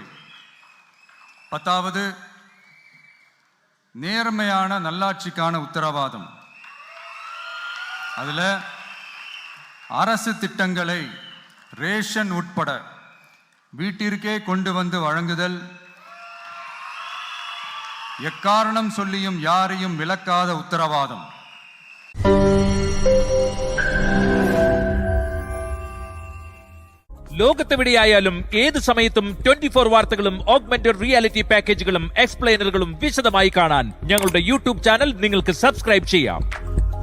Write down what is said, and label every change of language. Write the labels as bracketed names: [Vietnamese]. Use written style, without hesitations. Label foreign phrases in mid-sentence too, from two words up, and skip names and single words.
[Tamil] 10வது, நேர்மையான நல்லாட்சிக்கான உத்தரவாதம். அதுல அரசு திட்டங்களை ரேஷன் உட்பட வீட்டிற்கே கொண்டு வந்து வழங்குதல், எக்காரணம் சொல்லியும் யாரையும் விலக்காத உத்தரவாதம். [Malayalam] ലോകത്തെവിടെയായാലും ഏത് സമയത്തും 24 വാർത്തകളും [English] augmented reality [Malayalam] പാക്കേജുകളും എക്സ്പ്ലെയിനറുകളും വിശദമായി കാണാൻ ഞങ്ങളുടെ [English] YouTube channel [Malayalam] നിങ്ങൾക്ക് സബ്സ്ക്രൈബ് ചെയ്യാം.